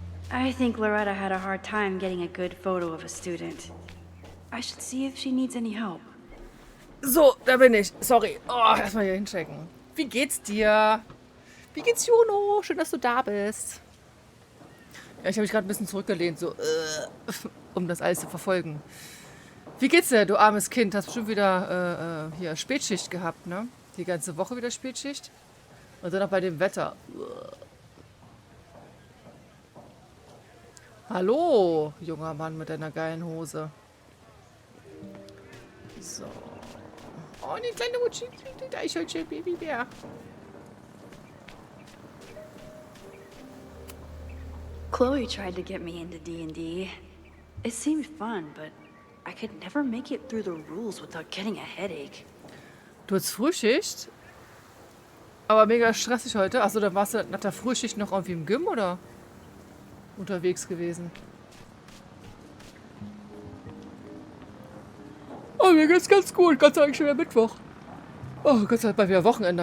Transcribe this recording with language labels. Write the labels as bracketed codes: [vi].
[en] I think Loretta had a hard time getting a good photo of a student. I should see if she needs any help. [de] So, da bin ich. Sorry. Oh, erstmal hier hinchecken. Wie geht's dir? Wie geht's, Juno? Schön, dass du da bist. Ja, ich habe mich gerade ein bisschen zurückgelehnt, so, um das alles zu verfolgen. Wie geht's dir, du armes Kind? Hast bestimmt wieder hier Spätschicht gehabt, ne? Die ganze Woche wieder Spätschicht. Und dann noch bei dem Wetter. Hallo, junger Mann mit deiner geilen Hose. So. Oh, die kleine Mutschi, da ist heute schön Babybär. [en] Chloe tried to get me into D&D. It seemed fun, but I could never make it through the rules without getting a headache. [de] Du hast Frühschicht? Aber mega stressig heute. Achso, dann warst du nach der Frühschicht noch irgendwie im Gym, oder? Unterwegs gewesen. Oh, mir geht's ganz gut. Gott sei Dank schon wieder Mittwoch. Oh, Gott sei Dank bei mir Wochenende.